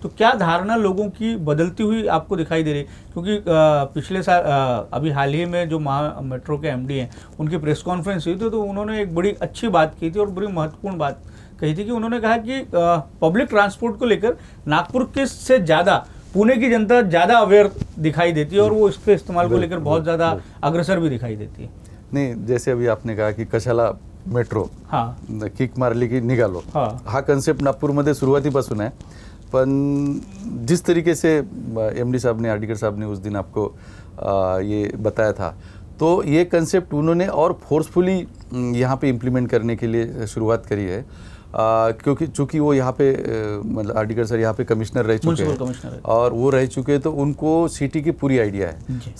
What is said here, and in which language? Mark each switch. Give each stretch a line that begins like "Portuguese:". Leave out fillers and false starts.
Hindi: तो क्या धारणा लोगों की बदलती हुई आपको दिखाई दे रही है? क्योंकि पिछले साल अभी हाल ही में जो महा मेट्रो के एमडी हैं, उनकी प्रेस कॉन्फ्रेंस हुई थी, तो उन्होंने एक बड़ी अच्छी बात की थी और बड़ी महत्वपूर्ण बात कही थी कि उन्होंने कहा कि पब्लिक ट्रांसपोर्ट को लेकर नागपुर के से ज़्यादा पुणे की जनता ज़्यादा अवेयर दिखाई देती है और वो इसके इस्तेमाल को लेकर बहुत ज़्यादा अग्रसर भी दिखाई देती है।
Marathi: नाही,
Hindi: जैसे अभी आपने कहा की
Marathi: कशाला मेट्रो, किक मारली की निघालो, हा कन्सेप्ट नागपूरमध्ये सुरुवातीपासून आहे।
Hindi: पण जिस तरीके से एमडी साहब ने, आर्डिकर साहब ने उस दिन आपको ये बताया था, तो ये कंसेप्ट उन्होंने और फोर्सफुली यहाँ पे इम्प्लीमेंट करने के लिए शुरुआत करी है। क्योंकि चूँकि वो यहाँ पे मतलब आर्डिकर सर यहाँ पे कमिश्नर रह चुके हैं, और वो रह चुके हैं, तो उनको सिटी की पूरी आइडिया है।